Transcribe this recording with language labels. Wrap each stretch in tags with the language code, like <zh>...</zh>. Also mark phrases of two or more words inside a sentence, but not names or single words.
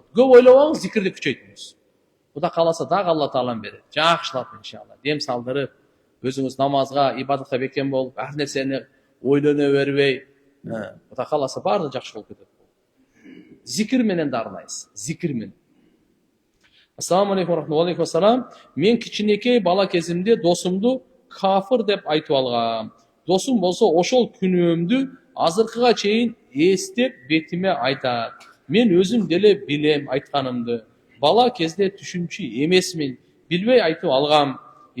<ky>Көп ойлобоңуз, зикирди күчөйтүңүз. Кудай кааласа дагы Алла Таалам берет. Жакшылап иншалла. Дем салдырып, өзүңүз намазга, ибадатка бекем болуп, ар нерсени ойлоно бербей, Кудай кааласа баары жакшы болуп кетет. Зикир менен дарылайсыз. Зикир менен.</ky> <ar>السلام عليكم رحمة الله وسلام.</ar> <ky>Мен кичинекей бала кезимде досумду кафыр деп айтып алгам. Досум болсо ошол күнөөмдү азыркыга чейин эстеп бетиме айтат. Мен өзүм деле билем айтканымды. Бала кезде түшүнчү эмесмин, билбей айтып алгам.</ky>